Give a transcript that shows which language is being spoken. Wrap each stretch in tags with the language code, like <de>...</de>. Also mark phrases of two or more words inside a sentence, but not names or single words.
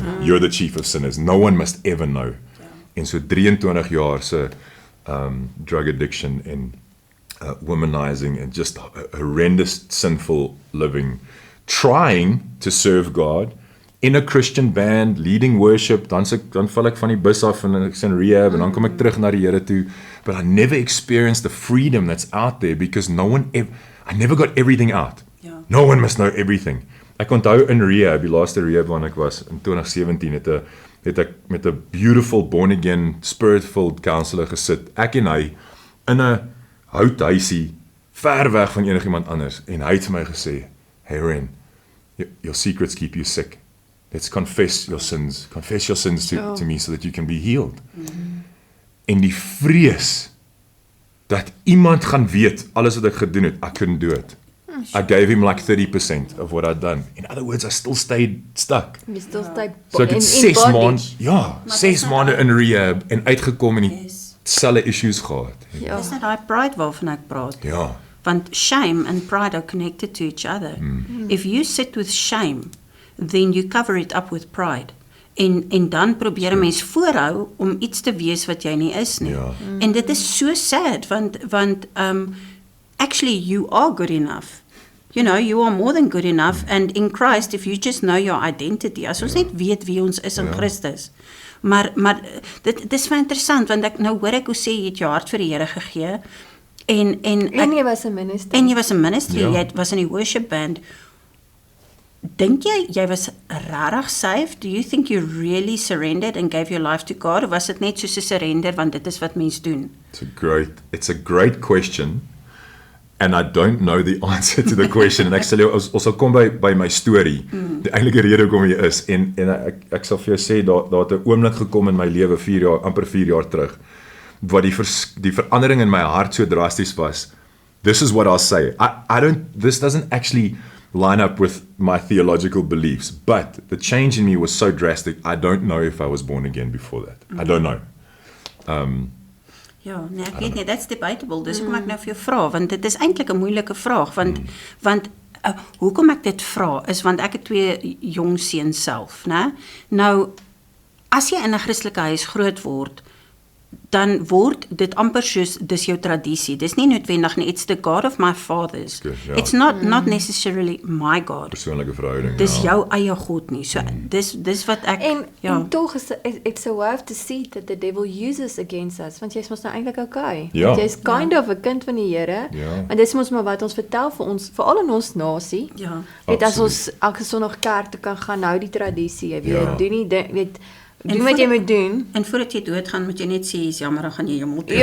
<en>You're the chief of sinners. No one must ever know.</en> <af>En so 23 jaar se</af> <en>drug addiction and womanizing and just horrendous sinful living, trying to serve God in a Christian band, leading worship,</en> <af>dan val ek van die bus af en ek's in rehab en dan kom ek terug na die Here toe,</af> <en>but I never experienced the freedom that's out there because I never got everything out.</en> <af>Ja.</af> <en>No one must know everything.</en> <af>Ek onthou in rehab, die laaste rehab waar ek was in 2017 het ek met 'n</af> <en>beautiful born again spirit-filled counselor</en> <af>gesit. Ek en hy in 'n houthuisie ver weg van enigiemand anders en hy het vir my gesê, "Hey Ren,</af> <en>your secrets keep you sick. Let's confess your sins. Confess your sins to me so that you can be healed."</en> <af>En die vrees dat iemand gaan weet alles wat ek gedoen het,</af> <en>I couldn't do it. I gave him like 30% of what I'd done. In other words, I still stayed stuck.</en> <af>Jy</af> <en>still stay</en> <af>So ek het 6 maande, 6 maande in rehab en uitgekom en die selfe issues gehad. Dis net daai pride waarvan ek praat. Ja.</af> <en>Want shame and pride are connected to each other. If you sit with shame, then you cover it up with pride.</en> <af>En dan probeer 'n mens voorhou om iets te wees wat jy nie is nie. Ja. En dit is so sad want</af> <en>actually you are good enough. You know, you are more than good enough, and in Christ, if you just know your identity,</en> <af>as ons net weet wie ons is in Christus. Maar dit is baie interessant, want ek nou hoor ek hoe sê jy het jou hart vir die Here gegee, en jy was 'n minister. En jy was 'n minister, Ja. jy was in die</af> <en>worship band.</en> <af>Dink jy was regtig saved?</af> <en>Do you think you really surrendered and gave your life to God, or</en> <af>was dit net soos 'n surrender want dit is wat mens doen?</af> <en>It's a great question. And I don't know the answer to the question.</en> <af>En ek sal jou ons sal kom by my storie. Die eintlike rede hoekom jy is en ek sal vir jou sê daar het 'n oomblik gekom in my lewe 4 jaar terug wat die verandering in my hart so drasties was.</af> <en>This is what I'll say. This doesn't actually line up with my theological beliefs, but the change in me was so drastic. I don't know if I was born again before that. I don't know.</en> <af>Ja, nee, ek weet nie,</af> <en>that's debatable.</en> <af>Dis hoekom ek nou vir jou vra, want dit is eintlik 'n moeilike vraag, want hoekom ek dit vra is want ek het 2 jong seuns self, né? Nou as jy in 'n Christelike huis groot word, dan word dit amper soos dis jou tradisie. Dis nie noodwendig nie,</af> <en>it's the God of my fathers.</en> <af>Okay, ja.</af> <en>It's not necessarily my God.</en> <af>Persoonlike verhouding. Dis jou eie God nie. So dis wat ek en tog is</af> <en>it's a way to see that the devil uses against us,</en> <af>want jy's mos nou eintlik okay. Ja. Jy's</af> <en>kind of</en> <af>'n kind van die Here. Ja. En dis mos maar wat ons vertel vir ons, veral in ons nasie. Ja. Weet as ons elke Sondag kerk toe kan gaan, nou die tradisie, jy weet, Ja. doen nie doen wat jy moet doen. En voordat jy doodgaan, moet jy net sê, is jammer, dan gaan jy jou mond</af>